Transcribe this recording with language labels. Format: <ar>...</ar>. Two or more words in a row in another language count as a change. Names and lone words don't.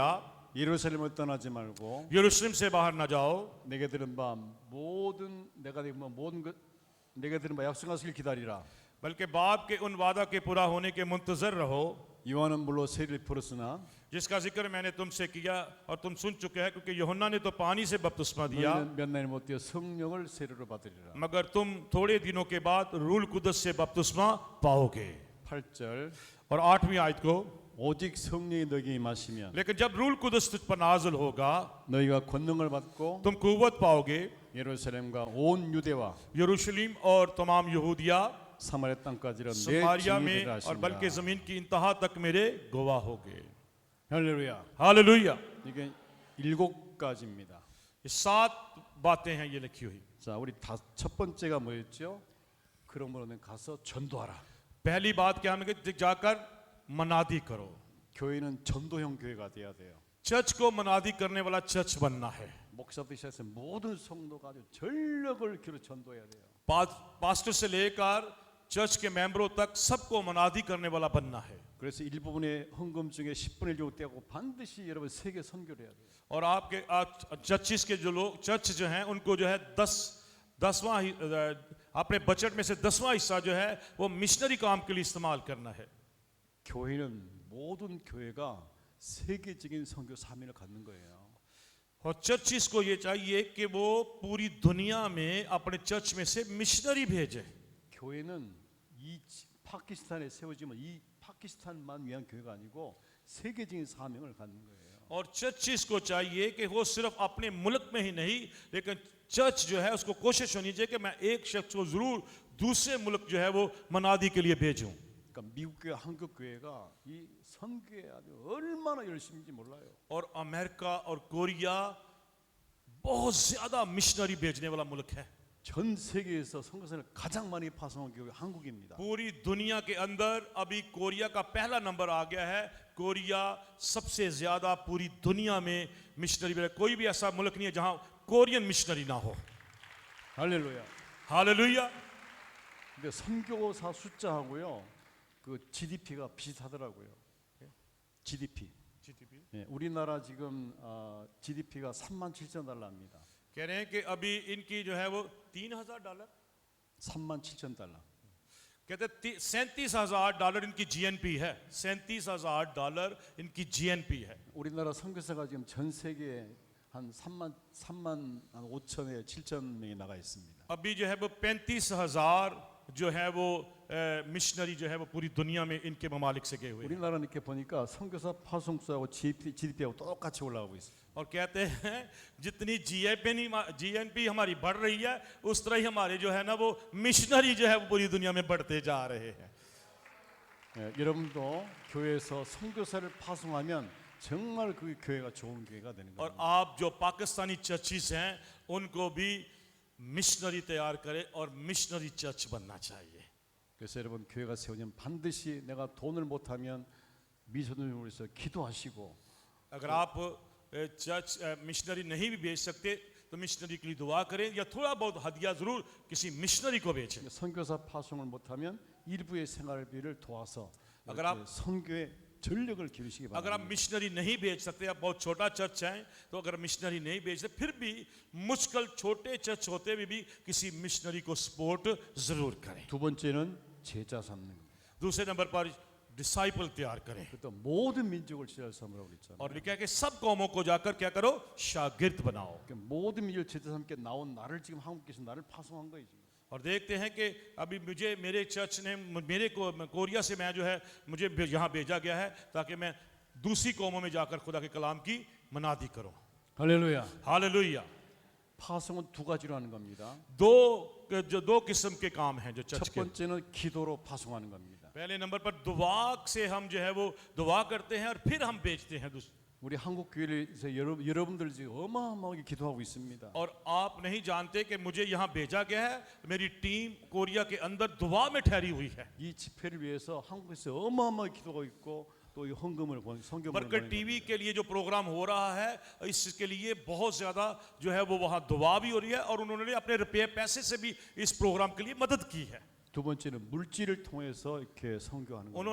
<ko>예루살렘을 떠나지 말고</ko> <ur>یروشلم سے باہر نہ جاؤ</ur> <ko>내게 들은 바 모든 내가 모든 것 내게 들은 바 약속한 것을 기다리라.</ko> <ur>بلکہ باپ کے ان وعدہ کے پورا ہونے کے منتظر رہو</ur> <ko>요한은 물로 세례를 풀었으나</ko> <ur>جس کا ذکر میں نے تم سے کیا اور تم سن چکے ہیں کیونکہ یوحنا نے تو پانی سے بپتسمہ دیا</ur> <ko>너희는 몇 날이 못 되어 성령을 세례로 받으리라.</ko> <ur>مگر تم تھوڑے دنوں کے بعد روح القدس سے بپتسمہ پاؤ گے.</ur> <ko>8절</ko> <ur>اور 8ویں آیت کو</ur> <ko>오직 성령이 너희에게 임하시면</ko> <ur>لیکن جب روح القدس تجھ پر نازل ہوگا</ur> <ko>너희가 권능을 받고</ko> <ur>تم قوت پاؤ گے</ur> <ko>예루살렘과 온 유대와</ko> <ur>یروشلم اور تمام یہودیہ</ur> <ko>사마리아 땅까지 내</ko> <ur>समारिया</ur> <ko>증인이</ko> <ur>में</ur> <ko>되라</ko> <ur>اور بلکہ</ur> <ko>하시니라.</ko> <ur>زمین کی انتہا تک میرے گواہ ہوگے.</ur> <ko>할렐루야.</ko> <ur>हालेलुया।</ur> <ko>이게 7가지입니다.</ko> <ur>یہ 7 باتیں ہیں یہ لکھی ہوئی.</ur> <ko>자, 우리 첫 번째가 뭐였죠? 그러므로는 가서 전도하라.</ko> <ur>پہلی بات کیا ہے کہ جاکر منادی کرو.</ur> <ko>교회는 전도형 교회가 돼야 돼요.</ko> <ur>چرچ کو منادی کرنے والا چرچ بننا ہے.</ur> <ko>목사부터 시작해서 모든 성도가 아주 전력을 기울여 전도해야 돼요.</ko> <ur>پاسٹر سے لے کر چرچ کے ممبروں تک سب کو منادی کرنے والا بننا ہے.</ur> <ko>그래서 일부분의 헌금 중에 10분의 1 정도 떼고 반드시 여러분 세계 선교를 해야 돼요.</ko> <ur>اور آپ کے چرچز کے جو لوگ چرچ جو ہیں ان کو جو ہے 10واں اپنے بجٹ میں سے 10واں حصہ جو ہے وہ مشنری کام کے لیے استعمال کرنا ہے.</ur> <ko>교회는 모든 교회가 세계적인 선교 사명을 갖는 거예요.</ko> <ur>اور چرچز کو یہ چاہیے کہ وہ پوری دنیا میں اپنے چرچ میں سے مشنری بھیجے.</ur> <ko>교회는 이 파키스탄에 세워지면 이 파키스탄만 위한 교회가 아니고 세계적인 사명을 갖는 거예요.</ko> <ur>اور چرچز کو چاہیے کہ وہ صرف اپنے ملک میں ہی نہیں لیکن چرچ جو ہے اس کو کوشش ہونی چاہیے کہ میں ایک شخص کو ضرور دوسرے ملک جو ہے وہ منادی کے لیے بھیجوں.</ur> <ko>그러니까 미국 교회, 한국 교회가 이 선교에 아주 얼마나 열심인지 몰라요.</ko> <ur>اور امریکہ اور کوریا بہت زیادہ مشنری بھیجنے والا ملک ہے.</ur> <ko>전 세계에서 선교사를 가장 많이 파송한 교회 한국입니다.</ko> <ur>پوری دنیا کے اندر ابھی کوریا کا پہلا نمبر آ گیا ہے. کوریا سب سے زیادہ پوری دنیا میں مشنری بھیجا. کوئی بھی ایسا ملک نہیں ہے جہاں کورین مشنری نہ ہو.</ur> <ko>할렐루야.</ko> <ur>हालेलुया।</ur> <ko>근데 선교사 숫자하고요, 그 GDP가 비슷하더라고요. GDP. 예, 우리나라 지금 GDP가 37,000달러입니다.</ko> <ur>کہہ رہے ہیں کہ ابھی ان کی جو ہے وہ $3,000</ur> <ko>37,000달러.</ko> <ur>کہتے $37,000 ان کی GNP ہے. $37,000 ان کی GNP ہے.</ur> <ko>우리나라 선교사가 지금 전 세계에 한 3만 5천에 7천 명이 나가 있습니다.</ko> <ur>ابھی جو ہے وہ 35,000 جو ہے وہ مشنری جو ہے وہ پوری دنیا میں ان کے ممالک سے گئے ہوئے ہیں.</ur> <ko>우리나라는 이렇게 보니까 선교사 파송수하고 GDP하고 똑같이 올라가고 있어요.</ko> <ur>اور کہتے ہیں جتنی GNP ہماری بڑھ رہی ہے اس طرح ہی ہمارے جو ہے نا وہ مشنری جو ہے وہ پوری دنیا میں بڑھتے جا رہے ہیں.</ur> <ko>예, 여러분도 교회에서 선교사를 파송하면 정말 그 교회가 좋은 교회가 되는</ko> <ur>और</ur> <ko>거예요.</ko> <ur>آپ جو پاکستانی چرچز ہیں ان کو بھی مشنری تیار کریں اور مشنری چرچ بننا چاہیے.</ur> <ko>그래서 여러분 교회가 세우면 반드시 내가 돈을 못하면 미션을 위해서 기도하시고</ko> <ur>اگر آپ چرچ مشنری نہیں بھی بھیج سکتے تو مشنری کے لیے دعا کریں یا تھوڑا بہت ہدیہ ضرور کسی مشنری کو بھیجیں.</ur> <ko>선교사 파송을 못하면 일부의 생활비를 도와서</ko> <ur>اگر آپ</ur> <ko>선교에 전력을 기울이시기</ko> <ur>اگر آپ</ur> <ko>바랍니다.</ko> <ur>مشنری نہیں بھیج سکتے، آپ بہت چھوٹا چرچ ہے تو اگر مشنری نہیں بھیج سکتے پھر بھی مشکل چھوٹے چرچ ہوتے ہوئے بھی کسی مشنری کو سپورٹ ضرور کریں.</ur> <ko>두 번째는 제자 삼는 겁니다.</ko> <ur>دوسرے نمبر پر ڈسائپل تیار کریں.</ur> <ko>또 모든 민족을 제자 삼으라고 그랬잖아요.</ko> <ur>اور لکھا ہے کہ سب قوموں کو جاکر کیا کرو، شاگرد بناؤ.</ur> <ko>그러니까 모든 민족을 제자 삼게 나온 나를 지금 한국께서 나를 파송한 거예요 지금.</ko> <ur>اور دیکھتے ہیں کہ ابھی مجھے میرے چرچ نے میرے کو کوریا سے میں جو ہے مجھے یہاں بھیجا گیا ہے تاکہ میں دوسری قوموں میں جاکر خدا کے کلام کی منادی کروں.</ur> <ko>할렐루야.</ko> <ur>हालेलुया।</ur> <ko>파송은 두 가지로 하는 겁니다.</ko> <ur>دو قسم کے کام ہیں جو</ur> <ko>첫</ko> <ur>چرچ کے.</ur> <ko>번째는 기도로 파송하는 겁니다.</ko> <ur>پہلے نمبر پر دعا سے ہم جو ہے وہ دعا کرتے ہیں اور پھر ہم بیچتے ہیں دوسرے.</ur> <ko>우리 한국 교회에서 여러분들 지금 어마어마하게 기도하고 있습니다.</ko> <ur>اور آپ نہیں جانتے کہ مجھے یہاں بھیجا گیا ہے، میری ٹیم کوریا کے اندر دعا میں ٹھہری ہوئی ہے.</ur> <ko>이 집회를 위해서 한국에서 어마어마하게 기도하고 있고 또 이 헌금을 성경을</ko> <ur>برکت ٹی وی کے لیے جو پروگرام ہو رہا ہے اس کے لیے بہت زیادہ جو ہے وہ وہاں دعا بھی ہو رہی ہے اور انہوں نے اپنے روپے پیسے سے بھی اس پروگرام کے لیے مدد کی ہے.</ur> <ko>두 번째는 물질을 통해서 이렇게 선교하는 거예요.</ko>